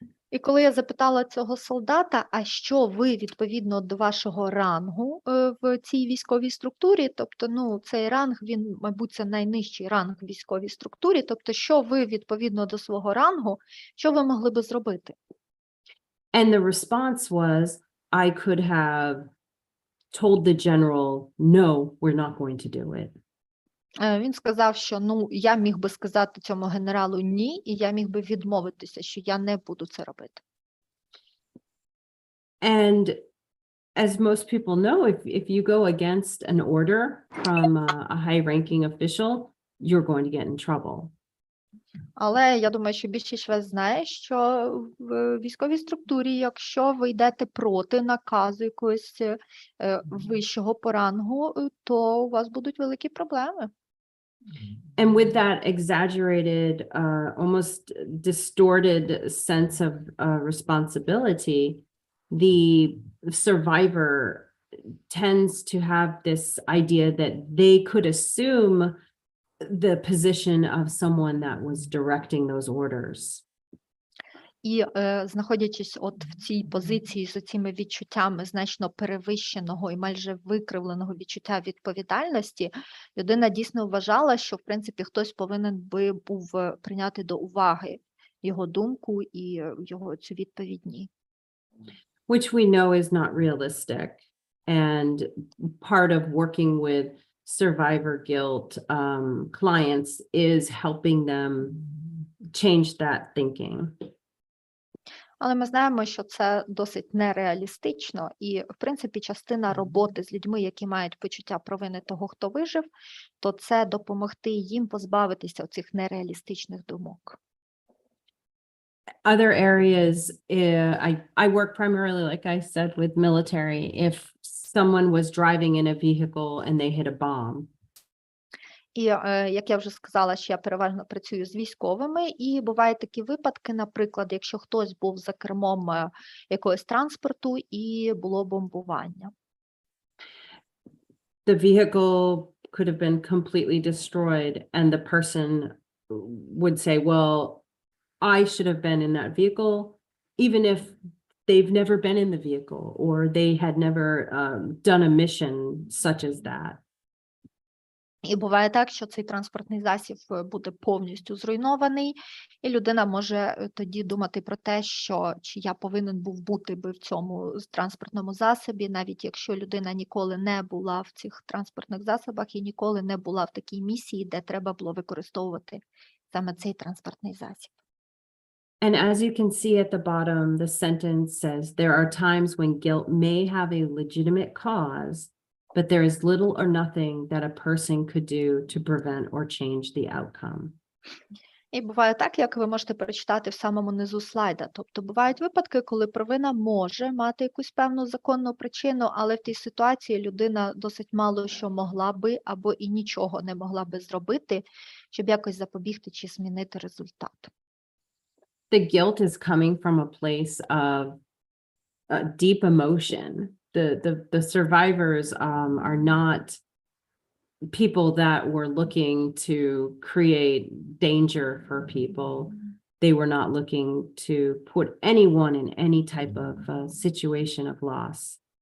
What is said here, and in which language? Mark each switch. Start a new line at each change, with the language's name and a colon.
Ukrainian: І коли я запитала цього солдата, а що ви відповідно до вашого рангу в цій військовій структурі, тобто, цей ранг, він, мабуть, це найнижчий ранг в військовій структурі, тобто, що ви відповідно до свого рангу, що ви могли би зробити?
English: And the response was, I could have told the general, no, we're not going to do it.
Ukrainian: Він сказав, що я міг би сказати цьому генералу ні, і я міг би відмовитися, що я не буду це робити.
English: And as most people know, if you go against an order from a high-ranking official, you're going to get in trouble.
Ukrainian: Але я думаю, що більшість вас знає, що в військовій структурі, якщо ви йдете проти наказу якогось вищого по рангу, то у вас будуть великі проблеми.
English: And with that exaggerated, almost distorted sense of responsibility, the survivor tends to have this idea that they could assume the position of someone that was directing those orders.
Ukrainian: І знаходячись от в цій позиції з цими відчуттями значно перевищеного і майже викривленого відчуття відповідальності, людина дійсно вважала, що, в принципі, хтось повинен би був прийняти до уваги його думку і його цю відповідь ні.
English: Which we know is not realistic. And part of working with survivor guilt clients is helping them change that thinking.
Ukrainian: Але ми знаємо, що це досить нереалістично, і, в принципі, частина роботи з людьми, які мають почуття провини того, хто вижив, то це допомогти їм позбавитися цих нереалістичних думок.
English: Other areas, I work primarily, like I said, with military. If someone was driving in a vehicle and they hit a bomb.
Ukrainian: І, як я вже сказала, що я переважно працюю з військовими, і бувають такі випадки, наприклад, якщо хтось був за кермом якогось транспорту і було бомбування.
English: The vehicle could have been completely destroyed, and the person would say, well, I should have been in that vehicle, even if they've never been in the vehicle or they had never done a mission such as that.
Ukrainian: І буває так, що цей транспортний засіб буде повністю зруйнований, і людина може тоді думати про те, що чи я повинен був бути би в цьому транспортному засобі, навіть якщо людина ніколи не була в цих транспортних засобах і ніколи не була в такій місії, де треба було використовувати саме цей транспортний засіб.
English: And as you can see at the bottom, the sentence says, there are times when guilt may have a legitimate cause, but there is little or nothing that a person could do to prevent or change the outcome.
Ukrainian: І буває так, як ви можете перечитати в самому низу слайда. Тобто бувають випадки, коли провина може мати якусь певну законну причину, але в тій ситуації людина досить мало що могла би або і нічого не могла би зробити, щоб якось запобігти чи змінити результат.
English: The guilt is coming from a place of deep emotion. The survivors are not people that were looking to create danger for people. They were not looking to put anyone in any type of situation of loss.